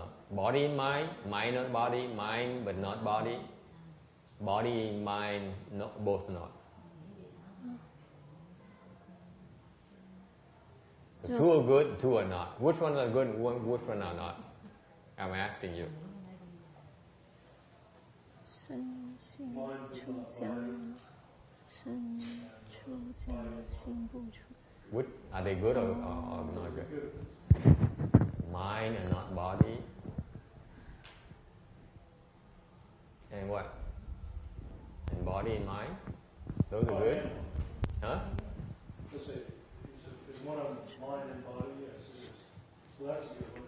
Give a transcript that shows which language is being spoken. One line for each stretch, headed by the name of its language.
English: Body and mind, mind not body, mind but not body, body and mind both not. So 2 are good, 2 are not. Which ones are good and which ones are not? I'm asking you.
Chinese: 身心出家，身出家，心不出。
English: Which, are they good or not good? Mind and not body. And what? And body and mind? Those are good? Huh? Is one of them mind and body? Yes. So that's a good one.